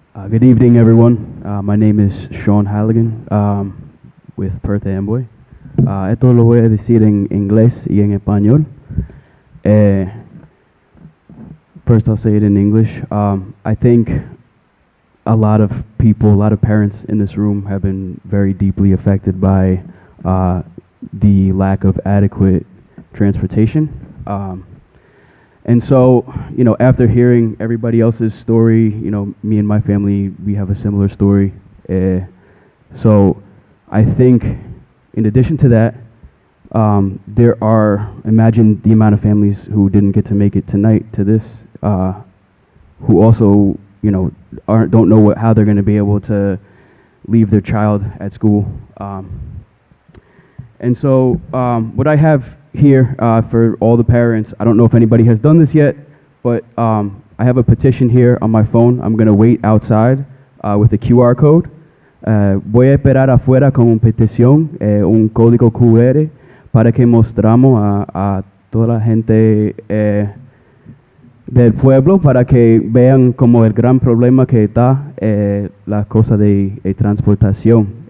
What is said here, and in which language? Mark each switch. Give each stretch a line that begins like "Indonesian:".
English: Good evening, everyone. My name is Sean Halligan with Perth, Amboy.
Spanish: Esto lo voy a decir en inglés y en español.
English: First, I'll say it in English. I think a lot of people, a lot of parents in this room have been very deeply affected by the lack of adequate transportation. And so, you know, after hearing everybody else's story, you know, me and my family, we have a similar story. So I think in addition to that, there are, imagine the amount of families who didn't get to make it tonight to this, who also, you know, don't know how they're going to be able to leave their child at school. And so what I have here for all the parents, I don't know if anybody has done this yet, but I have a petition here on my phone. I'm going to wait outside with the QR code.
Spanish: Voy a esperar afuera con una petición, un código QR, para que mostramos a toda la gente del pueblo, para que vean como el gran problema que está la cosa de transportación.